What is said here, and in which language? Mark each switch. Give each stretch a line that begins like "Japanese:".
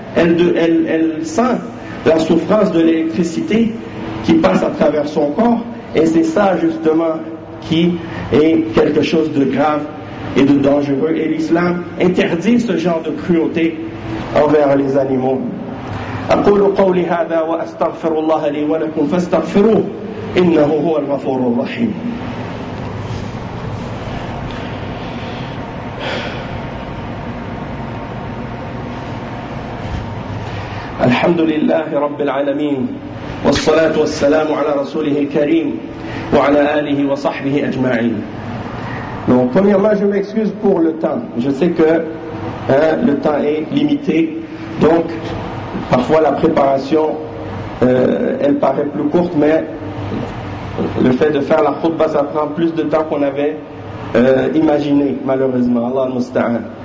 French: Elle sent la souffrance de l'électricité qui passe à travers son corps, et c'est ça justement qui est quelque chose de grave et de dangereux. Et l'islam interdit ce genre de cruauté envers les animaux.
Arabic: أقول قولي هذا وأستغفر الله لي ولكم فاستغفروه إنه هو الغفور الرحيم. الحمد لله رب العالمين والصلاة والسلام على رسوله الكريم وعلى آله وصحبه أجمعين.
French: Donc premièrement je m'excuse pour le temps. Je sais que le temps est limité, donc parfois la préparation elle paraît plus courte, mais le fait de faire la khutbah ça prend plus de temps qu'on avait imaginé, malheureusement.
Arabic: Allah musta'an.